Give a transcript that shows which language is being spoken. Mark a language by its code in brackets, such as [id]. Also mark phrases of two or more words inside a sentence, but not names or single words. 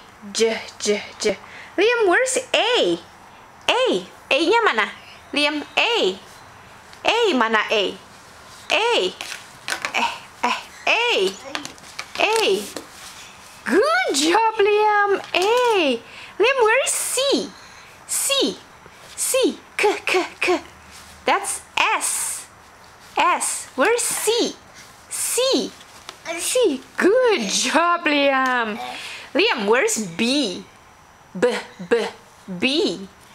[en] J. Liam, where's A? [id] A-nya mana? Liam, A. A, mana A? A. [en] A. Good job, Liam. A. Liam, where is C? C. K. That's S. Where is C? C. Good job, Liam. Liam, where's B? B.